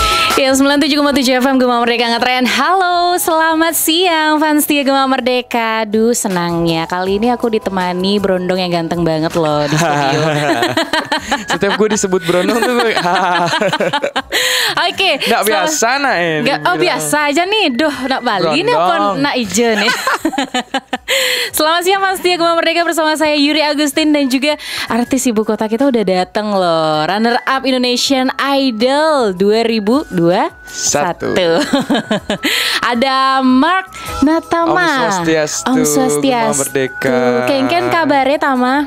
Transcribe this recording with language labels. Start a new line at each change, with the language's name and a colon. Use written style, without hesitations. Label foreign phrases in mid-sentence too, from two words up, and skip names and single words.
Indonesian: Ya, 97,7 FM Gema Merdeka ngetren. Halo, selamat siang fans setia Gema Merdeka. Duh, senangnya kali ini aku ditemani Brondong yang ganteng banget loh di studio. Setiap gue disebut Brondong tuh gue Oke, nggak biasa nak ini. Oh biasa aja nih. Duh, nak Bali nih apa nak ijo nih. Selamat siang fans setia Gema Merdeka, bersama saya Yuri Agustin dan juga artis ibu kota kita udah dateng loh.
English: Runner up
Indonesian: Indonesian Idol 2021. Ada Mark Natama.
Balinese: Om Swastiastu.
Indonesian: Gema Merdeka. Kengken kabarnya Tama?